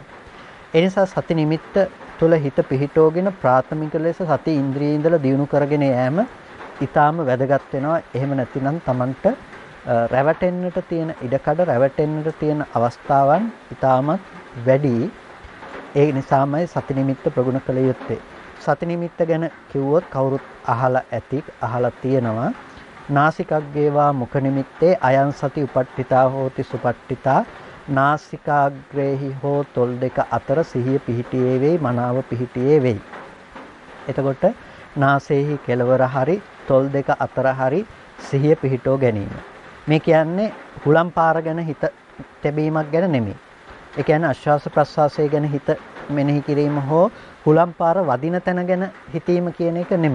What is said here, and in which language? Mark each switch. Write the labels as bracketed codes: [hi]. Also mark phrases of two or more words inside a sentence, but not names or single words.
[si] ඒ නිසා සති නිමිත්ත තුළ හිත පිහිටෝගෙන ප්‍රාථමික ලෙස සති ඉන්ද්‍රියේ ඉඳලා දියුණු කරගෙන යෑම ඊටාම වැදගත් වෙනවා. එහෙම නැතිනම් Tamanට රැවටෙන්නට තියෙන ඉඩකඩ රැවටෙන්නට තියෙන අවස්ථාවන් ඊටාමත් වැඩි. ඒ නිසාමයි සති නිමිත්ත ප්‍රගුණ කළ යුත්තේ. සති නිමිත්ත ගැන කිව්වොත් කවුරුත් අහලා තියෙනවා. [pi] නාසිකග්ගේවා මුඛ නිමිත්තේ අයං සති උපට්ඨිතා හෝති සුපට්ඨිතා [si] නාසිකාග්‍රේහි හෝ තොල් දෙක අතර සිහිය පිහිටියේ වෙයි මනාව පිහිටියේ වෙයි. එතකොට නාසයේහි කෙළවර හරි තොල් දෙක අතර හරි සිහිය පිහිටෝ ගැනීම. මේ කියන්නේ හුලම් පාර ගැන හිත තැබීමක් ගැන නෙමෙයි. ඒ කියන්නේ ආශ්වාස ප්‍රශ්වාසය ගැන හිත මෙනෙහි කිරීම හෝ හුලම් පාර වදින තැන ගැන හිතීම කියන එක නෙමෙයි.